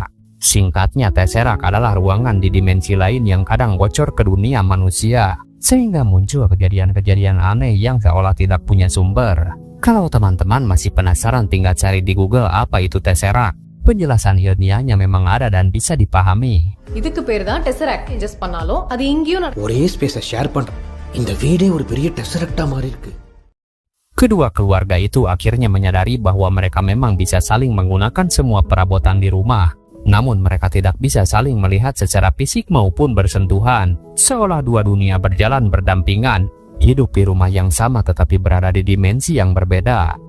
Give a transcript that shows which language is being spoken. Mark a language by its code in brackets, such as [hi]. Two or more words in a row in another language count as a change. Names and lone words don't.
[id] Singkatnya, Tesseract adalah ruangan di dimensi lain yang kadang bocor ke dunia manusia, sehingga muncul kejadian-kejadian aneh yang seolah tidak punya sumber. Kalau teman-teman masih penasaran, tinggal cari di Google apa itu Tesseract. Penjelasan ilmiahnya memang ada dan bisa dipahami. [ta] இதுக்கு பேர் தான் டெசராக்ட். ஜஸ்ட் பண்ணாலும் அது எங்கேயும் ஒரே ஸ்பேஸை ஷேர் பண்றோம். இந்த வீடே ஒரு பெரிய டெசரக்டா மாறி இருக்கு. [id] Kedua keluarga itu akhirnya menyadari bahwa mereka memang bisa saling menggunakan semua perabotan di rumah. Namun mereka tidak bisa saling melihat secara fisik maupun bersentuhan. Seolah dua dunia berjalan berdampingan, hidup di rumah yang sama tetapi berada di dimensi yang berbeda.